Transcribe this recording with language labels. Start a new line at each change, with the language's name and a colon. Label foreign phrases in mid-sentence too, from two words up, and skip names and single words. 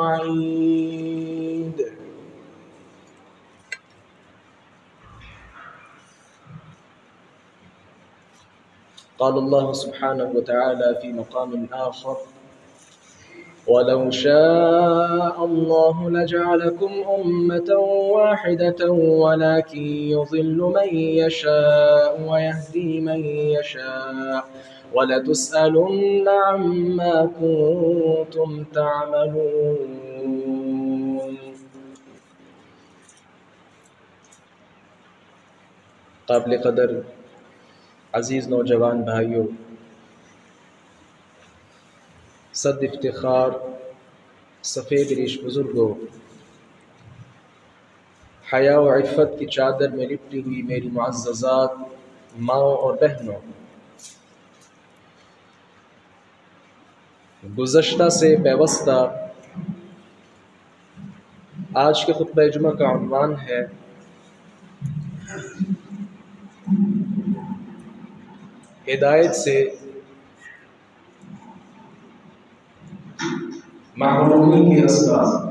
Arabic: وعيد قال الله سبحانه وتعالى في مقام آخر ولو شاء الله لجعلكم أمة واحدة ولكن يضل من يشاء ويهدي من يشاء ولتسألن عما كنتم
Urdu: تعملون قابل قدر عزیز نوجوان بھائیوں صد افتخار سفید ریش بزرگوں حیا و عفت کی چادر میں لپٹی ہوئی میری معززات ماؤں اور بہنوں، گزشتہ سے پیوستہ آج کے خطبہ جمعہ کا عنوان ہے ہدایت سے محرومی کے اسباب۔